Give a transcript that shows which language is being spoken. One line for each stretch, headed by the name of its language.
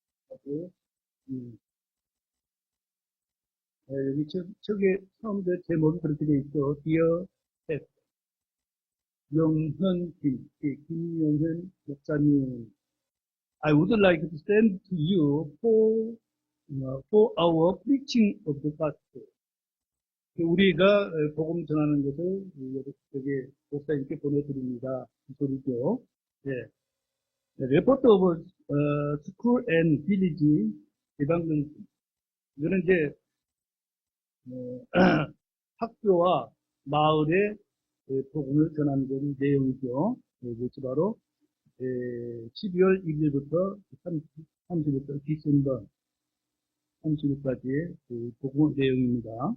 Korean: 하고, 음, 여기 저게 처음에 제목이 그렇게 돼 있죠.
English: Dear Pet,
Korean: 영현 김영현 목사님.
English: I would like to send to you for our preaching of the gospel.
Korean: 우리가 복음 전하는 것을 여기 목사님께 보내드립니다. 이 소리죠. 예.
English: Report of school and village evangelism.
Korean: 이거는 이제 학교와 마을의 복음을 전하는 그런 내용이죠. 이것이 바로 12월 1일부터 30일부터 디셈버 30일까지의 그 복음 내용입니다.